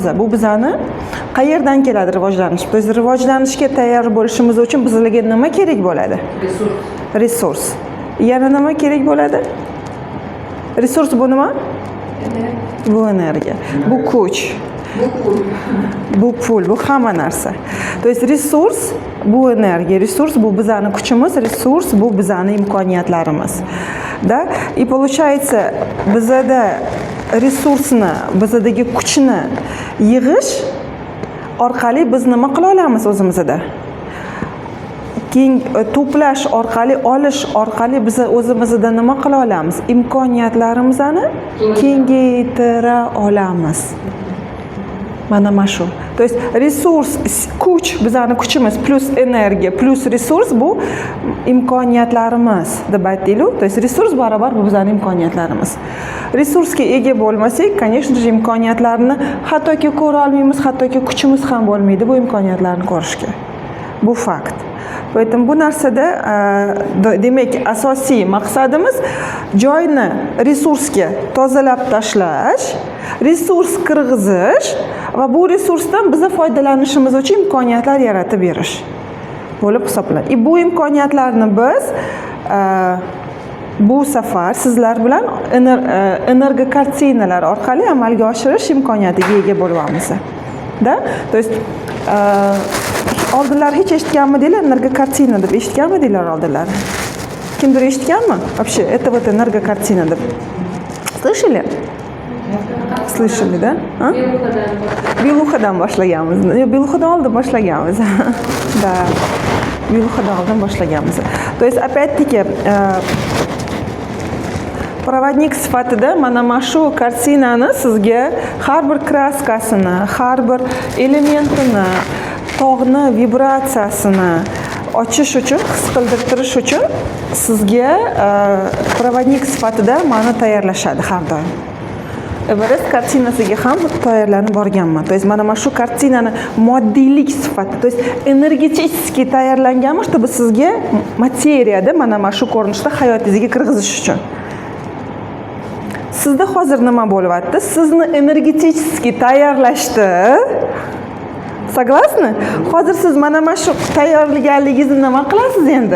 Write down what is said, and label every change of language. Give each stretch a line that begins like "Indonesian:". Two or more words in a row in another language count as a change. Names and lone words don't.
Uzbek: Bu bizani qayerdan keladi rivojlanish? Biz rivojlanishga tayyor bo'lishimiz uchun bizlarga nima kerak bo'ladi? Resurs. Yana nima kerak bo'ladi? Resurs bu nima? Bu energiya. Bu kuch. Bu pul, bu hamma narsa.
Russian: То есть
Uzbek: resurs bu energiya, resurs bu bizani kuchimiz, resurs bu bizani imkoniyatlarimiz.
Russian: Да? И получается,
Uzbek: bizada resursni, bizadagi kuchni yig'ish orqali biz nima qila olamiz o'zimizda? To'plash orqali, olish orqali biz o'zimizda nima qila olamiz? Imkoniyatlarimizni kengaytira olamiz. Mana shu.
Russian: То есть
Uzbek: resurs, kuch, bizani kuchimiz plus energiya plus resurs bu imkoniyatlarimiz deb aytdik-ku.
Russian: То есть
Uzbek: resurs barobar bu bizani imkoniyatlarimiz. Resursga ega bo'lmasak,
Russian: конечно же,
Uzbek: imkoniyatlarni hattoki ko'ra olmaymiz, hattoki kuchimiz ham bo'lmaydi bu imkoniyatlarni ko'rishga. Bu fakt. Поэтому bu narsada demak asosiy maqsadimiz joyni resursga tozalab tashlash, resurs kirg'izish va bu resursdan biza foydalanishimiz uchun imkoniyatlar yaratib berish bo'lib hisoblanadi. Bu imkoniyatlarni biz bu safar sizlar bilan energokartinalar orqali amalga oshirish imkoniyatiga ega bo'lamiz. Da?
Russian: То есть
Uzbek: oldinlar hech eshitganmidinglar energokartina deb eshitganmidinglar oldinlar? Kimdir eshitganmi?
Russian: Вообще, это вот энергокартина deb. Слышали? Слышали, да?
Uzbek: Beluxadan boshlaganmiz. Beluxadan oldin boshlaganmiz. Да. Beluxadan oldin boshlaganmiz.
Russian: То есть опять-таки
Uzbek: provodnik sifatida mana shu kartinani sizga har bir kraskasini, har bir elementini, tog'ni vibratsiyasini ochish uchun, his qildirtirish uchun sizga provodnik sifatida mana tayyorlashadi har doim. Everest kartinasiga ham tayyorlanib borganman.
Russian: То есть
Uzbek: mana shu kartinani moddiylik sifati,
Russian: то есть
Uzbek: energetik tayyorlanganmi, чтобы sizga materiyada mana shu ko'rinishda hayotingizga kirg'izish uchun. Sizda hozir nima bo'lyapti? Sizni energetik tayyorlashdi. Согласны? Hozir siz mana shu tayyorlaganligingizni nima qilasiz endi?